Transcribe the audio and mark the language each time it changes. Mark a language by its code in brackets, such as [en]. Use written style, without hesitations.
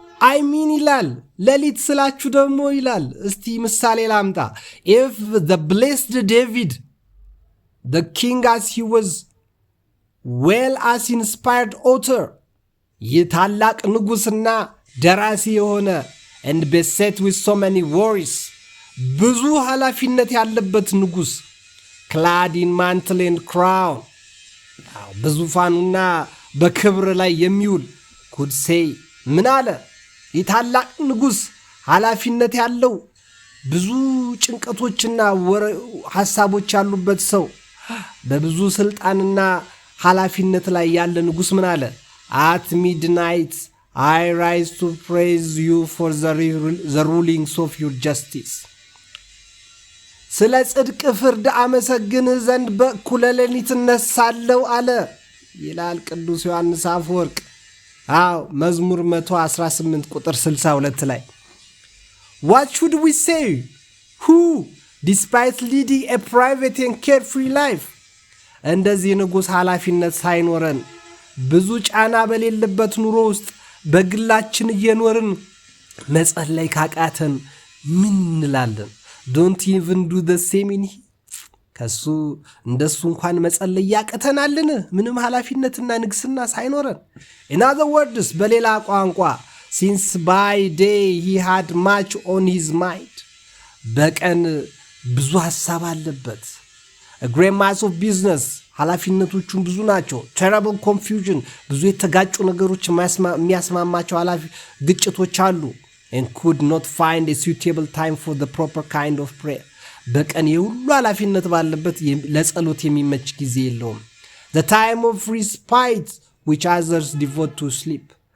[am] አይሚን ይላል። ሌሊት ስላችሁ ደግሞ ይላል። እስቲ ምሳሌ ላምጣ። [en] if the blessed David the king as he was well as inspired author [am] ይህ ታላቅ ንጉሥና ደራሲ የሆነ [en] and beset with so many worries [am] ብዙ ኃላፊነት ያለበት ንጉሥ [en] clad in mantle and crown [am] በዙፋኑና በክብር ላይ የሚውል [en] could say [am] ምን አለ? ይህ ታላቅ ንጉሥ ኃላፊነት ያለው ብዙ ጭንቀቶችና ሐሳቦች ያሉበት ሰው በብዙ ስልጣንና ኃላፊነት ላይ ያለ ንጉሥ ምን አለ? [en] At midnight I rise to praise you for the rulings of your justice. [am] ስለ ጽድቅ ፍርድ አመሰግንህ ዘንድ በእኩለ ሌሊት እነሳለሁ አለ ይላል ቅዱስ ዮሐንስ አፈወርቅ። መዝሙር 118 ቁጥር 62 ላይ [en] What should we say? Who, despite leading a private and carefree life, [am] እንደዚህ ንጉሥ ኃላፊነት ሳይኖረን ብዙ ጫና በሌለበት ኑሮ ውስጥ በግላችን እየኖርን መጸለይ ካቃተን ምን እንላለን? [en] Don't even do the same in here. [am] ከሱ እንደሱ እንኳን መጸለይ ያቀተናልን? ምንም ኃላፊነትና ንግስና ሳይኖረን። [en] In other words, [am] በሌላ ቋንቋ [en] since by day he had much on his mind. [am] በቀን ብዙ ሐሳብ አለበት። [en] A great mass of business. [am] ኃላፊነቶቹም ብዙ ናቸው። [en] terrible confusion. [am] ብዙ የተጋጩ ነገሮች የሚያስማማቸው ግጭቶች አሉ። [en] And could not find a suitable time for the proper kind of prayer. [am] በቀን የሁሉ ኃላፊነት ባለበት ለጸሎት የሚመች ጊዜ የለውም። [en] The time of respite which others devote to sleep.